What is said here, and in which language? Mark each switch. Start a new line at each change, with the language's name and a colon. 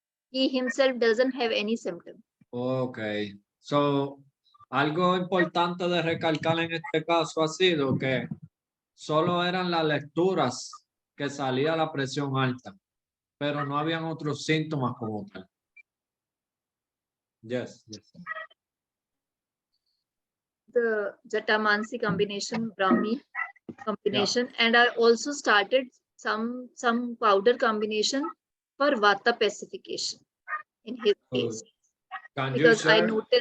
English: He himself doesn't have any symptom. Okay.
Spanish: So, algo importante de recalcar en este caso ha sido que solo eran las lecturas que salía la presión alta, pero no habían otros síntomas como tal.
English: Yes. The Jatamansi combination, Brahmi combination, and I also started some powder combination for Vata pacification in his case. Can Because I noticed.